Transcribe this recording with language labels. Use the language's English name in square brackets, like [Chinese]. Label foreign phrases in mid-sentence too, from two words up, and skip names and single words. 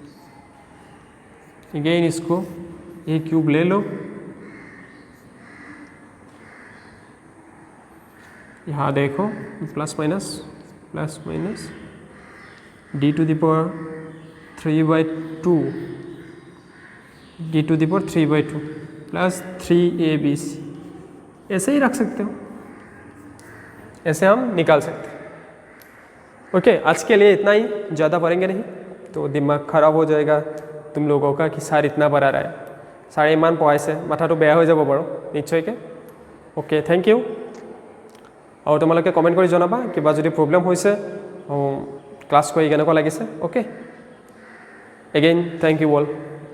[English] again इसको a cube [Hindi] ले लो, यहाँ देखो [English] plus minus d to the power 3/2 d to the power 3/2 plus 3abc. ऐसे ही रख सकते हो, ऐसे हम निकाल सकते हैं। [Hindi] ओके, आज के लिए इतना ही, ज़्यादा पढ़ेंगे नहीं तो दिमाग खराब हो जाएगा तुम लोगों का कि सार इतना पढ़ा रहा है, [Assamese] ছাৰে ইমান পঢ়াইছে মাথাটো বেয়া হৈ যাব বাৰু নিশ্চয়কৈ। [English] okay, thank you. [Assamese] আৰু তোমালোকে কমেণ্ট কৰি জনাবা কিবা যদি প্ৰব্লেম হৈছে, ক্লাছ কৰি কেনেকুৱা লাগিছে। [English] okay, again thank you all.